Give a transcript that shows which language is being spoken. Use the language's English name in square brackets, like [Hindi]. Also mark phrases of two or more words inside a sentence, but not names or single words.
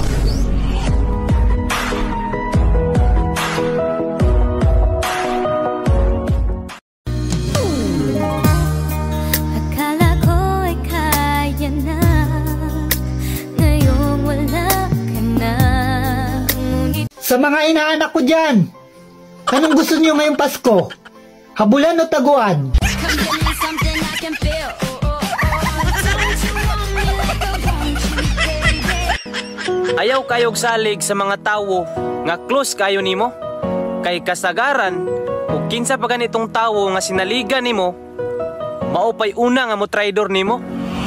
[Filipino] Akala ko ay kaya na, ngayong wala ka na. Sa mga inaanak ko dyan, anong gusto niyo ngayong Pasko? Habulan o taguan? [Cebuano] Ayaw kayog salig sa mga tawo nga close kayo nimo, kay kasagaran ug kinsa pa ganitong tawo nga sinaligan nimo, maupay una nga mo traidor nimo.